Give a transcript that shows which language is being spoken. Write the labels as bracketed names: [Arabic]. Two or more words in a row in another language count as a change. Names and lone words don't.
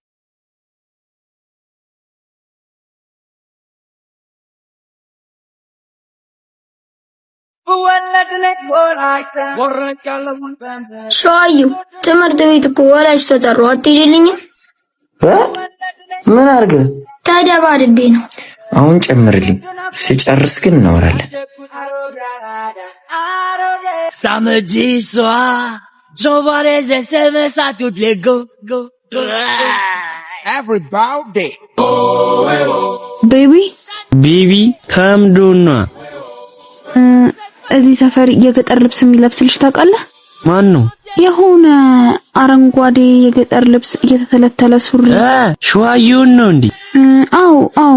[Amharic] ሻዩ ትምህርት ቤት እኮ ወላጅ ተጠሩ አትሄድልኝ ምን አርገ ተደባድቤ ነው አሁን ጨምርልኝ ሲጨርስ ግን እናወራለን [French] Samedi soir, j'envoie les SMS à toutes les go. [English] everybody [Amharic] ቤቢ ከምዶና እዚህ ሰፈር የገጠር ልብስ የሚለብስ ልጅ ታውቃለህ? ማን ነው? የሆነ አረንጓዴ የገጠር ልብስ እየተተለተለ ሱሪ ሸዋዩን ነው እንዴ? አዎ